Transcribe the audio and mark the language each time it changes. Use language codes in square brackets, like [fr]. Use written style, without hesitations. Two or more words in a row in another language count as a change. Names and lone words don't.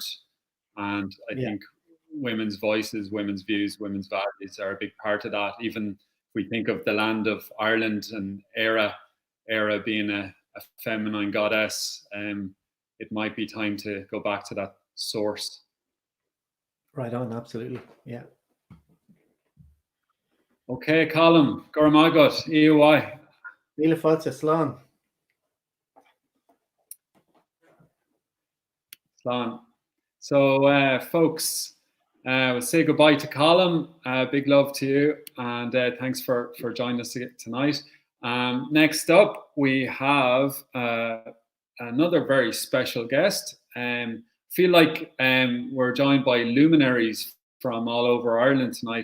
[en] And I think women's voices, women's views, women's values are a big part of that. Even if we think of the land of Ireland and Era being a feminine goddess, it might be time to go back to that source. Right on, absolutely, yeah. [ga] Okay, Colm, Gora Magot, EOI. Míle fáilte, slán. Slán. [en] So, folks, we'll say goodbye to Colm. Big love to you, and thanks for joining us tonight. Next up, we have another very special guest. Feel like we're joined by luminaries from all over Ireland tonight.